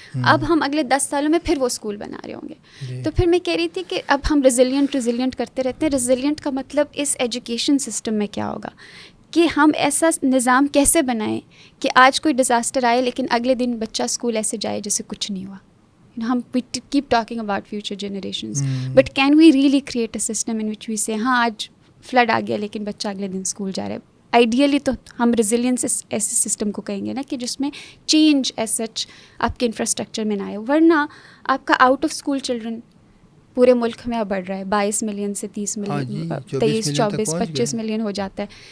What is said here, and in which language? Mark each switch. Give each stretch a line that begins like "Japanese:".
Urdu: اب ہم اگلے 10 سالوں میں پھر وہ اسکول بنا رہے ہوں گے. تو پھر میں کہہ رہی تھی کہ اب ہم ریزیلینٹ کرتے رہتے ہیں. ریزیلینٹ کا مطلب اس ایجوکیشن سسٹم میں کیا ہوگا کہ ہم ایسا نظام کیسے بنائیں کہ آج کوئی ڈیزاسٹر آئے لیکن اگلے دن بچہ اسکول ایسے جائے جیسے کچھ نہیں ہوا.
English: ہم we keep talking about future generations, but can we really create a system in which we say
Urdu: ہاں آج فلڈ آ گیا لیکن بچہ اگلے دن اسکول جا رہا ہے. آئیڈیلی تو ہم ریزیلینس ایسے سسٹم کو کہیں گے نا کہ جس میں چینج ایز سچ آپ کے انفراسٹرکچر میں نہ آئے, ورنہ آپ کا آؤٹ آف اسکول چلڈرن پورے ملک میں اب بڑھ رہا ہے, 22 ملین سے 30 ملین, 23, 24, 25 ملین ہو جاتا ہے.